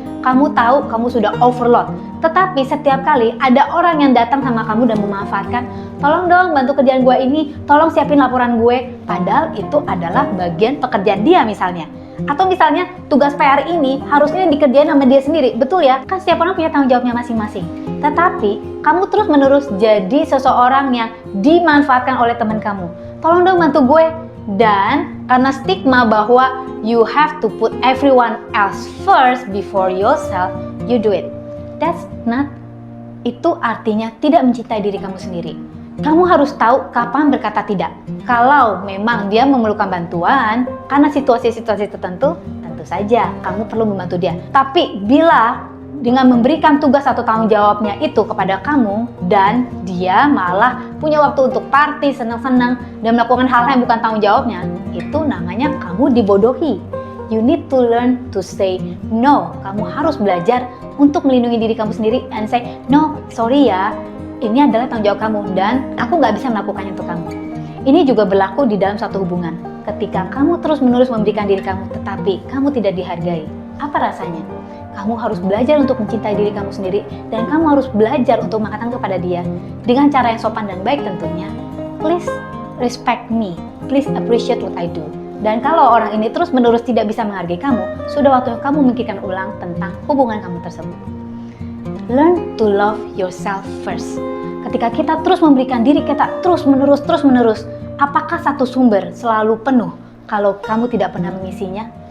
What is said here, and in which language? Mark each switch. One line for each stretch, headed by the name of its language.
Indonesian: Kamu tahu kamu sudah overload. Tetapi setiap kali ada orang yang datang sama kamu dan memanfaatkan, tolong dong bantu kerjaan gue ini, tolong siapin laporan gue. Padahal itu adalah bagian pekerjaan dia misalnya. Atau misalnya tugas PR ini harusnya dikerjain sama dia sendiri. Betul ya? Kan setiap orang punya tanggung jawabnya masing-masing. Tetapi kamu terus-menerus jadi seseorang yang dimanfaatkan oleh teman kamu. Tolong dong bantu gue. Dan karena stigma bahwa
English: you have to put everyone else first before yourself, you do it. That's not.
Indonesian: Itu artinya tidak mencintai diri kamu sendiri. Kamu harus tahu kapan berkata tidak. Kalau memang dia memerlukan bantuan karena situasi-situasi tertentu, tentu saja kamu perlu membantu dia. Tapi bila dengan memberikan tugas atau tanggung jawabnya itu kepada kamu dan dia malah punya waktu untuk party, senang-senang dan melakukan hal-hal yang bukan tanggung jawabnya, itu namanya kamu dibodohi.
English: You need to learn to say no.
Indonesian: Kamu harus belajar untuk melindungi diri kamu sendiri
English: and say, no, sorry
Indonesian: ya, ini adalah tanggung jawab kamu dan aku nggak bisa melakukannya untuk kamu. Ini juga berlaku di dalam suatu hubungan. Ketika kamu terus-menerus memberikan diri kamu, tetapi kamu tidak dihargai, apa rasanya? Kamu harus belajar untuk mencintai diri kamu sendiri dan kamu harus belajar untuk mengatakan kepada dia dengan cara yang sopan dan baik tentunya.
English: Please respect me, please appreciate what I do.
Indonesian: Dan kalau orang ini terus-menerus tidak bisa menghargai kamu, sudah waktunya kamu memikirkan ulang tentang hubungan kamu tersebut.
English: Learn to love yourself first.
Indonesian: Ketika kita terus memberikan diri kita terus-menerus, apakah satu sumber selalu penuh kalau kamu tidak pernah mengisinya?